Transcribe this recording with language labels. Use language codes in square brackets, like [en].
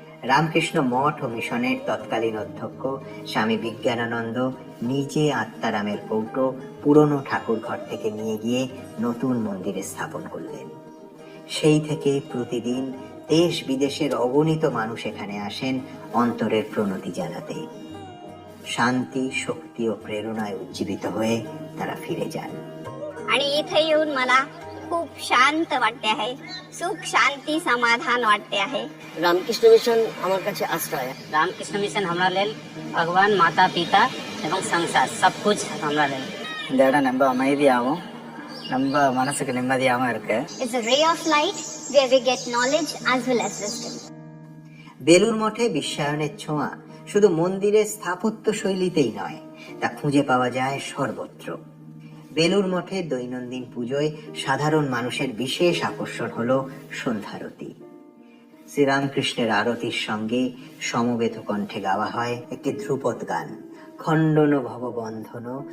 [bn] রামকৃষ্ণ মঠ ও মিশনের তৎকালীন অধ্যক্ষ স্বামী বিজ্ঞানানন্দ নিজে আত্মারামের কৌটো পুরনো ঠাকুর ঘর থেকে নিয়ে গিয়ে নতুন মন্দিরে স্থাপন করলেন। সেই থেকে প্রতিদিন দেশ বিদেশের অগণিত মানুষ এখানে আসেন অন্তরের প্রণতি জানাতে। শান্তি, शक्ती ও প্রেরণায় উজ্জীবিত হয়ে তারা ফিরে যান। [mr] आणि इथे येऊन मला खूप शांत वाटते आहे, सुख शांति समाधान वाटते आहे। [bn] রামকৃষ্ণ মিশন আমার কাছে আশ্রয়। [mai] रामकृष्ण मिशन हमरा लेल भगवान, माता पिता [bn] এবং সংসার [mai] सब कुछ हमरा लेल। [ta] இந்த இடம் ரொம்ப அமைதியாகவும் ரொம்ப மனசுக்கு நிம்மதியாகவும் இருக்கு. [en] It's a ray of light where we get knowledge as well as wisdom. [bn] Belur মঠে বিশ্বায়নের ছোঁয়া শুধু মন্দিরের স্থাপত্য শৈলীতেই নয়, তা খুঁজে পাওয়া যায় সর্বত্র। বেলুড় মঠে দৈনন্দিন পুজোয় সাধারণ মানুষের বিশেষ আকর্ষণ হলো সন্ধ্যারতি। শ্রীরামকৃষ্ণের আরতির সঙ্গে সমবেত কণ্ঠে গাওয়া হয় একটি ধ্রুপদ গান, খণ্ডন ভববন্ধন।